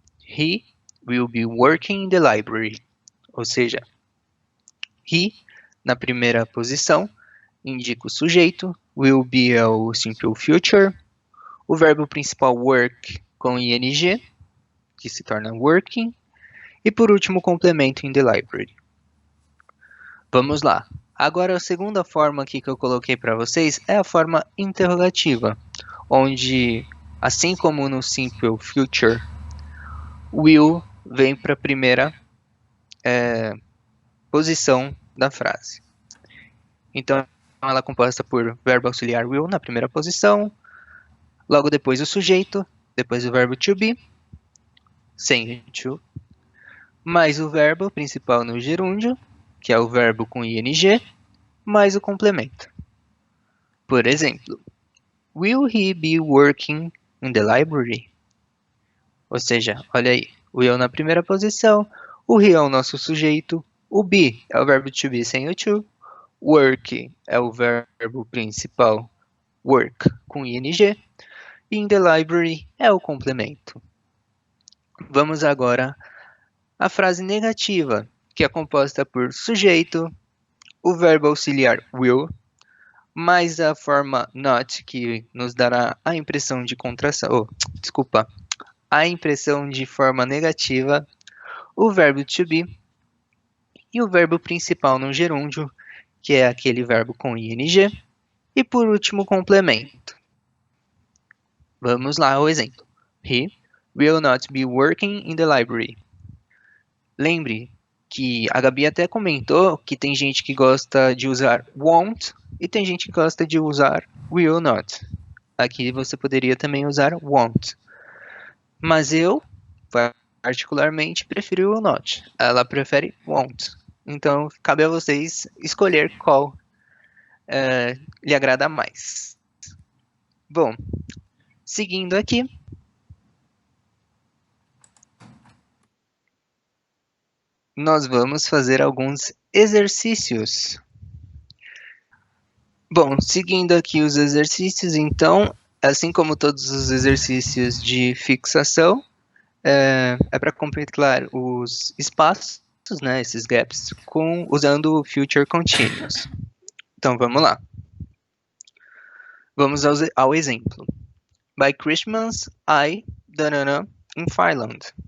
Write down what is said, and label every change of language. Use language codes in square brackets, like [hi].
[en] He will be working in the library. [pt] Ou seja, he, na primeira posição, indica o sujeito, will be é o simple future, o verbo principal work com ing, que se torna working, e por último o complemento in the library. Vamos lá. Agora a segunda forma aqui que eu coloquei para vocês é a forma interrogativa, onde, assim como no simple future, will vem para a primeira posição da frase. Então, ela é composta por verbo auxiliar will na primeira posição, logo depois o sujeito, depois o verbo to be, sem to, mais o verbo principal no gerúndio, que é o verbo com ing, mais o complemento. Por exemplo, [en] will he be working in the library? [pt] Ou seja, olha aí, o will na primeira posição, o he é o nosso sujeito, o be é o verbo to be sem o to, work é o verbo principal, work com ing, e in the library é o complemento. Vamos agora à frase negativa, que é composta por sujeito, o verbo auxiliar will, mais a forma not, que nos dará a impressão de contração, a impressão de forma negativa, o verbo to be e o verbo principal no gerúndio, que é aquele verbo com ing, e por último o complemento. Vamos lá ao exemplo. [en] He will not be working in the library. [pt] Lembre que a Gabi até comentou que tem gente que gosta de usar won't e tem gente que gosta de usar will not. Aqui você poderia também usar won't. Mas eu, particularmente, prefiro will not. Ela prefere won't. Então, cabe a vocês escolher qual lhe agrada mais. Bom, seguindo aqui, nós vamos fazer alguns exercícios. Bom, seguindo aqui os exercícios, então, assim como todos os exercícios de fixação, é para completar os espaços, né, esses gaps, usando o Future Continuous. Então, vamos lá. Vamos ao exemplo. [en] By Christmas, I, in Finland.